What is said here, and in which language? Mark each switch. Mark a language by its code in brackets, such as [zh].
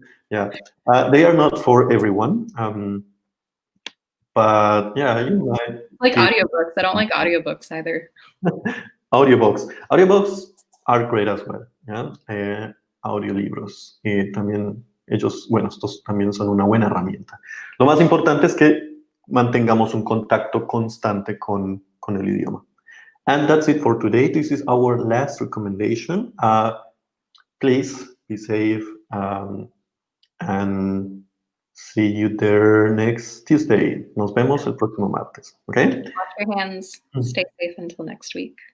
[en] Yeah, they are not for everyone. But yeah, you know, Like audiobooks. I don't like audiobooks either. audiobooks are great as well. [es] Yeah, audiolibros también ellos, bueno, estos también son una buena herramienta. Lo más importante es que mantengamos un contacto constante con el idioma. [en] And that's it for today. This is our last recommendation. Please be safe and See you there next Tuesday. [es] Nos vemos el próximo martes. Okay? [en] Wash your hands. Stay safe until next week.